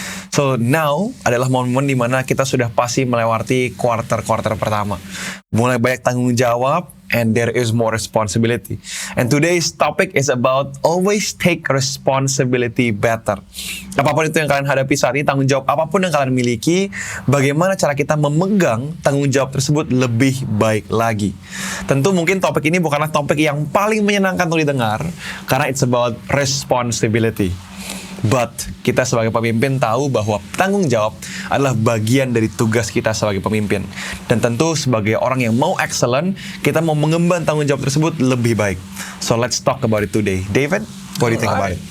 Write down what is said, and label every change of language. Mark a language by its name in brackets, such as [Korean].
[English] So now [Indonesian] adalah momen dimana kita sudah pasti melewati quarter pertama. Mulai banyak tanggung jawab [English] and there is more responsibility. And today's topic is about always take responsibility better. [Indonesian] Apapun itu yang kalian hadapi saat ini, tanggung jawab apapun yang kalian miliki, bagaimana cara kita memegang tanggung jawab tersebut lebih baik lagi. Tentu mungkin topik ini bukanlah topik yang paling menyenangkan untuk didengar, karena [English] it's about responsibility. [Indonesian] But kita sebagai pemimpin tahu bahwa tanggung jawab adalah bagian dari tugas kita sebagai pemimpin. Dan tentu sebagai orang yang mau excellent, kita mau mengemban tanggung jawab tersebut lebih baik. [English] So let's talk about it today. David, what do you think about it?